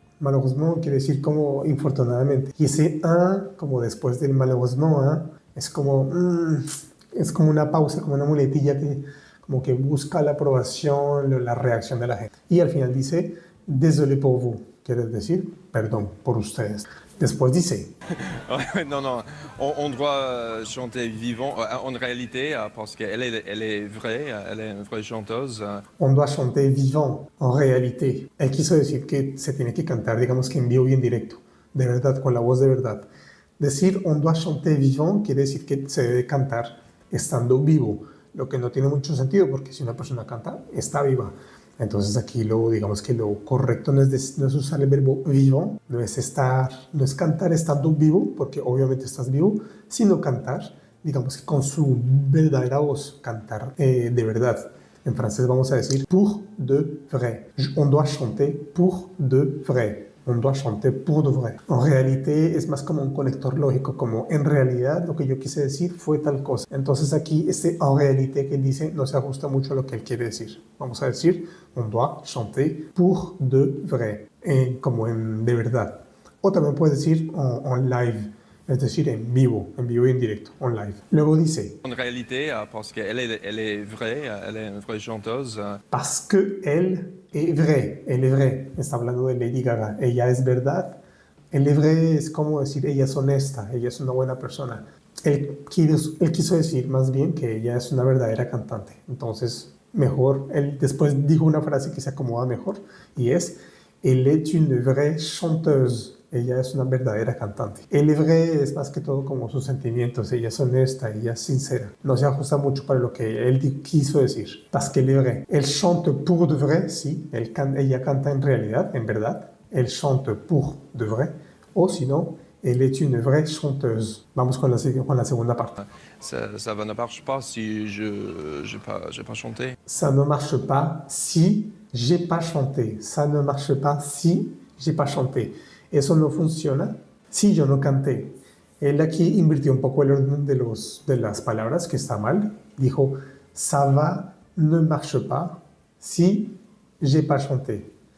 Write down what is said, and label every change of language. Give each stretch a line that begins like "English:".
Spanish: Malheureusement quiere decir como infortunadamente. Y ese como después del malheureusement, es como una pausa, como una muletilla que como que busca la aprobación, la reacción de la gente. Y al final dice,
French: désolé pour vous,
Spanish: quiere decir, perdón por ustedes. Después dice,
French: non, on doit chanter vivant, en réalité, parce qu'elle est vraie, elle est une vraie chanteuse. On doit chanter vivant, en réalité.
Spanish: Él quiso decir que se tiene que cantar, digamos que en vivo y en directo, de verdad, con la voz de verdad. Decir
French: on doit chanter vivant
Spanish: quiere decir que se debe cantar estando vivo, lo que no tiene mucho sentido porque si una persona canta, está viva. Entonces aquí digamos que lo correcto no es usar el verbo vivant, no es cantar estando vivo, porque obviamente estás vivo, sino cantar, digamos que con su verdadera voz, cantar de verdad. En francés vamos a decir
French: pour de vrai. On doit chanter pour de vrai. On doit chanter pour de vrai.
Spanish: En réalité es más como un conector lógico, como en realidad lo que yo quise decir fue tal cosa. Entonces aquí en réalité que él dice no se ajusta mucho a lo que él quiere decir. Vamos a decir
French: on doit chanter pour de vrai,
Spanish: como en de verdad. O también puedes decir en live, es decir, en vivo y en directo, en live. Luego dice,
French: En réalité, parce qu'elle est vraie, elle est une vraie chanteuse. Parce que elle est vraie,
Spanish: está hablando de Lady Gaga, ella es verdad.
French: Elle est vraie
Spanish: es como decir, ella es honesta, ella es una buena persona. Él quiso decir más bien que ella es una verdadera cantante. Entonces, mejor, él después dijo una frase que se acomoda mejor y es,
French: elle est une vraie chanteuse.
Spanish: Ella es una verdadera cantante.
French: Elle est vraie
Spanish: es más que todo como sus sentimientos. Ella es honesta, ella es sincera. No se ajusta mucho para lo que él quiso decir.
French: Parce qu'elle est vraie. Elle chante pour de vrai, sí.
Spanish: Ella canta en realidad, en verdad.
French: Elle chante pour de vrai.
Spanish: O si no,
French: elle est une vraie chanteuse.
Spanish: Vamos con la segunda parte.
French: Ça ne marche pas si j'ai pas chanté. Ça ne marche pas si j'ai pas chanté. Ça ne marche pas si j'ai pas chanté.
Spanish: Eso no funciona si yo no canté. Él aquí invirtió un poco el orden de las palabras, que está mal. Dijo,
French: ça va ne marche pas si j'ai pas chanté.